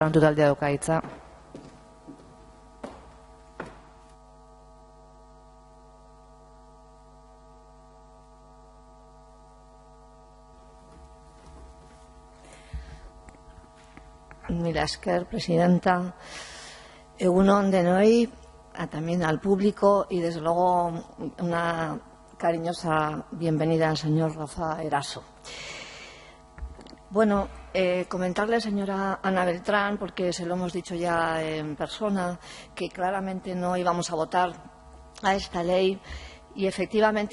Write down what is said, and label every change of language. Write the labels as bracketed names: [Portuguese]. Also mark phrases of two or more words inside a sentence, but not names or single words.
[Basque] Taldea dauka hitza. Mila esker, presidenta. Egun on denoi, [Spanish] también al público y desde luego una cariñosa bienvenida al señor Rafa Eraso. Bueno, comentarle, señora Ana Beltrán, porque se lo hemos dicho ya en persona, que claramente no íbamos a votar a esta ley y efectivamente